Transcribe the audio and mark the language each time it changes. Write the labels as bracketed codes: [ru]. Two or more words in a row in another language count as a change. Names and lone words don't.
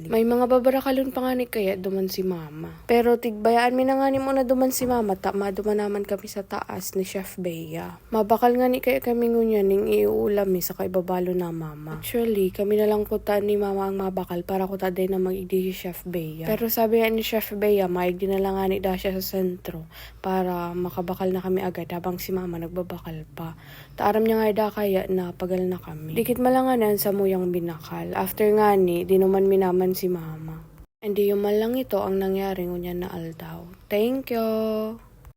[bto] May mga babarakalon pa nga ni kaya duman si Mama. Pero tigbayaan mi na nga ni muna duman si Mama ta maduman naman kami sa taas ni Chef Bea. Mabakal nga ni kaya kami ngunya ning iuulam sa kaibabalo na Mama. Actually, kami na lang ko ni Mama ang mabakal para ko taday na mag-igdi si Chef Bea. Pero sabi ni Chef Bea, maigdi na lang nga ni siya sa sentro para makabakal na kami agad habang si Mama nagbabakal pa. Taaram niya nga kaya na pagal na kami. Dikit malanganan sa muyang binakal. After nga ni, dinuman minaman si Mama. Hindi yung malang ito ang nangyari ngunya na aldaw. [en] Thank you!